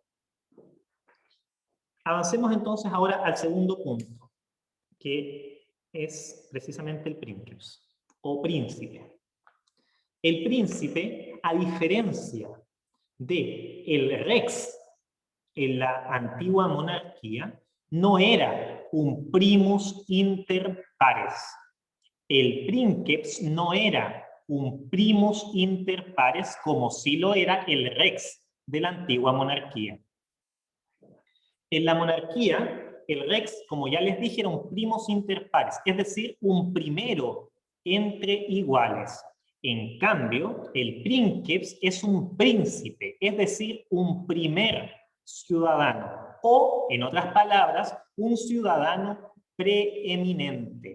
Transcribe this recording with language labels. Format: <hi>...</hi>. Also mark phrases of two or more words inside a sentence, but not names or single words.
<es>Avancemos entonces ahora al segundo punto, que es precisamente el Princeps o príncipe. El príncipe, a diferencia del rex en la antigua monarquía, no era un</es> <la>primus inter pares.</la> <es>El princeps no era un</es> <la>primus inter pares</la> <es>como sí lo era el rex de la antigua monarquía. En la monarquía, el rex, como ya les dije, era un</es> <la>primus inter pares,</la> <es>es decir, un primero entre iguales. En cambio, el princeps es un príncipe, es decir, un primer ciudadano, o, en otras palabras, un ciudadano preeminente.</es>